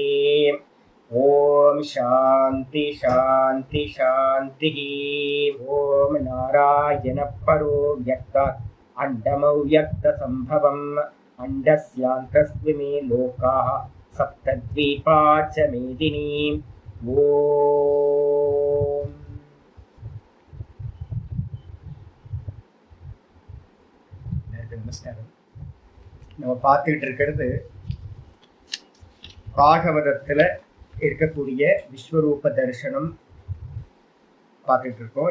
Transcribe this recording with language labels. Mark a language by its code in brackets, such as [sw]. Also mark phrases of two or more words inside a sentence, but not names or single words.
[sa] ओम शांति शांति शांति। ओम नारायण परो व्यक्तात् अंडमव्यक्त संभवम् अंडस्यान्तस्त्विमे लोकाः सप्तद्वीपा च मेदिनी। [ta] ओम நமஸ்காரம். நம்ம பார்த்துக்கிட்டு இருக்கிறது பாகவதத்தில் இருக்கக்கூடிய விஸ்வரூப தரிசனம் பார்த்துட்டு இருக்கோம்.